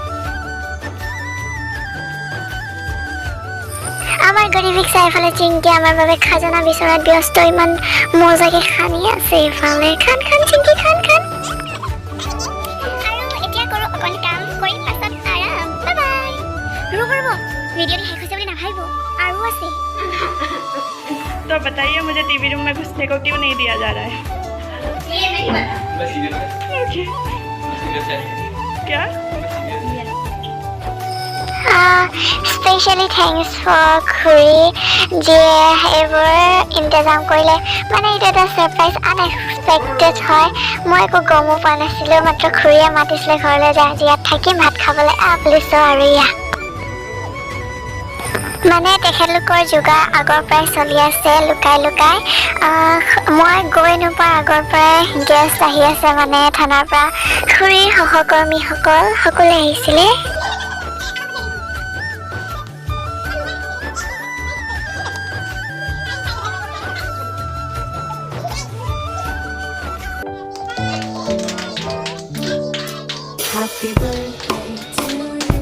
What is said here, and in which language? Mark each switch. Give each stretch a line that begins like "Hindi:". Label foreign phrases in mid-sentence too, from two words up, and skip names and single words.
Assamese: আমাৰ গৰিবিক চাই এফালে চিংকি আমাৰ বাবে খাজানা বিচৰাত ব্যস্ত ইমান মজাকে খানি আছে এফালে খান চিংকি খান ভিডিঅ'টো শেষ হৈছে বুলি নাভাবিব আৰু আছে
Hindi: तो बताइए मुझे टीवी रूम में घुसने को क्यों नहीं दिया जा रहा है Okay. क्या
English: specially thanks for
Assamese: খুৰী যিয়ে এইবোৰ ইন্তজাম কৰিলে মানে এইটো এটা
English: surprise unexpected
Assamese: হয় মই একো গমো পোৱা নাছিলোঁ মাত্ৰ খুৰীয়ে মাতিছিলে ঘৰলৈ যে আজি ইয়াত থাকিম ভাত খাবলৈ বুলিছোঁ আৰু মানে তেখেতলোকৰ যোগাৰ আগৰ পৰাই চলি আছে লুকাই লুকাই মই গৈ নোপোৱাৰ আগৰ পৰাই গেষ্ট আহি আছে মানে থানাৰ পৰা খুৰীৰ সহকৰ্মীসকল সকলোৱে আহিছিলে
English: Happy birthday to you.